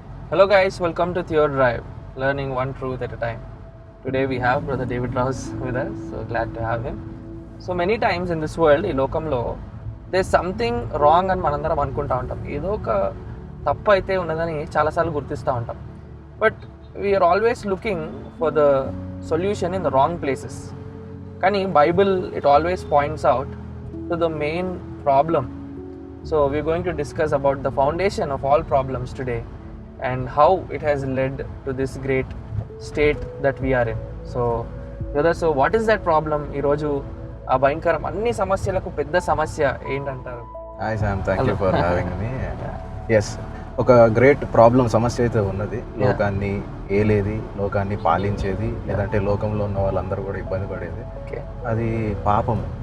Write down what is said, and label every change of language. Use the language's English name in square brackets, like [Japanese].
[English] Hello guys, welcome to Theo Drive, learning one truth at a time. Today we have Brother David Rouse with us, so glad to have him. So many times in this world, [Telugu] ఈ లోకంలో [English] there's something wrong [Telugu] అని మనందరం అనుకుంటా ఉంటాం. ఏదో ఒక తప్పు అయితే ఉన్నదని చాలాసార్లు గుర్తిస్తూ ఉంటాం. [English] But we are always looking for the solution in the wrong places. కానీ Bible it always points out to the main problem. So we're going to discuss about the foundation of all problems today and how it has led to this great state that we are in. So brother, so what is that problem? [Telugu] ఈ రోజు ఆ భయంకరం అన్ని సమస్యలకు పెద్ద సమస్య ఏంటంటారు? [English] Hi Sam, thank you for having me. [Telugu] Yes, ఒక గ్రేట్ ప్రాబ్లం సమస్య అయితే ఉన్నది. లోకాన్ని ఏలేది, లోకాన్ని పాలించేది, లేదంటే లోకంలో ఉన్న వాళ్ళందరూ కూడా ఇబ్బంది పడేది. అది పాపం.